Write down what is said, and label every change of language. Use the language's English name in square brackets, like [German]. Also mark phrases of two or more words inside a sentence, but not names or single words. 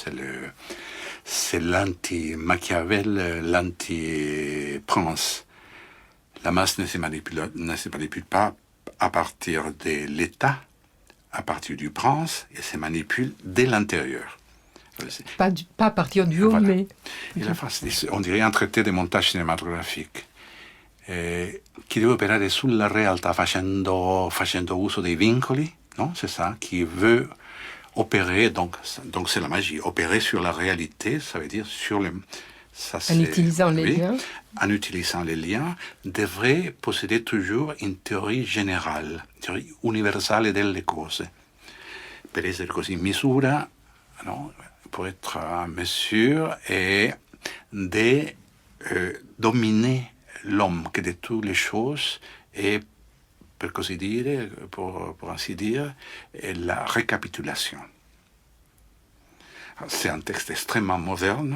[French] C'est l'anti-Machiavel, l'anti-Prince. La masse ne se manipule pas à partir de l'État, à partir du prince, et se manipule dès l'intérieur. Pas à partir du haut, voilà. Mais... On dirait un traité de montage cinématographique. [Italian] Chi deve operare sulla realtà facendo uso dei vincoli, non? [French] C'est ça, qui veut opérer, donc c'est la magie, opérer sur la réalité, ça veut dire sur les... En utilisant les liens. En utilisant les liens, devrait posséder toujours une théorie générale, une théorie [Italian] universale delle cose. Per essere così in misura, no? [French] Pour être en mesure et de dominer l'homme que de toutes les choses et, pour ainsi dire, la récapitulation. C'est un texte extrêmement moderne.